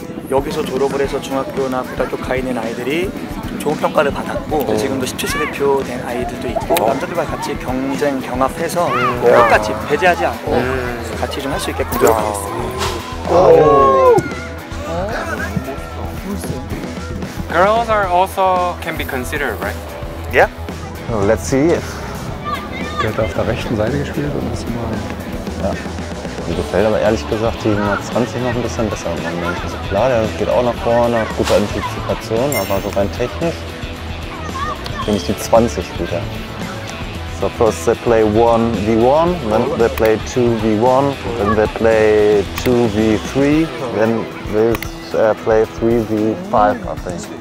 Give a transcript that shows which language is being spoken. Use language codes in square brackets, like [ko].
[ko] 여기서 졸업을 해서 중학교나 고등학교 가 있는 아이들이 좋은 평가를 받았고 지금도 17세 대표 된 아이들도 있고 남자들과 같이 경쟁 경합해서 끝까지 배제하지 않고 같이 좀 할 수 있게끔 노력하겠습니다. [en] Girls are also can be considered, right? Yeah. Well, let's see it. [de] Der hat auf der rechten Seite gespielt und ist immer. Ja. Mir gefällt aber ehrlich gesagt die Nummer 20 noch ein bisschen besser im Moment. Also klar, der geht auch nach vorne, gute Antizipation, aber so rein technisch finde ich die 20 wieder. [en] So first they play 1v1, then they play 2v1, then they play 2v3, then they play 3v5, I think.